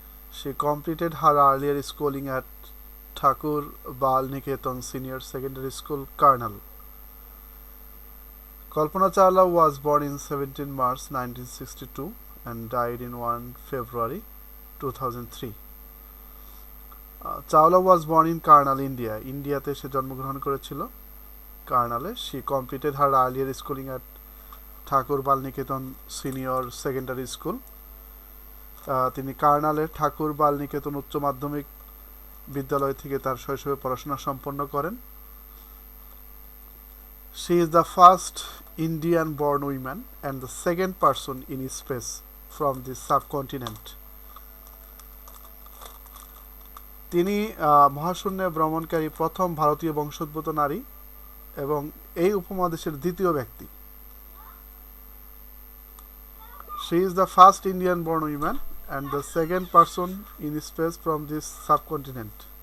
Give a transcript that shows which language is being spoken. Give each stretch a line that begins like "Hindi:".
English: She completed her earlier schooling at Thakur Bal Niketan Senior Secondary School, Karnal. Kalpana Chawla was born in 17 March 1962 and died in 1 February 2003. Chawla was born in Karnal, India.
Bangla: ইন্ডিয়াতে সে জন্মগ্রহণ করেছিল কার্নালে.
English: She completed her earlier schooling at Thakur Balniketan senior secondary school.
Bangla: তিনি কার্নালের ঠাকুর বালনিকেতন উচ্চ মাধ্যমিক বিদ্যালয় থেকে তার শৈশবে পড়াশোনা সম্পন্ন করেন.
English: She is the first Indian born woman and the second person in space from the subcontinent.
Bangla: তিনি মহাশূন্যে ভ্রমণকারী প্রথম ভারতীয় বংশোদ্ভূত নারী এবং এই উপমহাদেশের দ্বিতীয় ব্যক্তি.
English: She is the first Indian born woman and the second person in space from this subcontinent.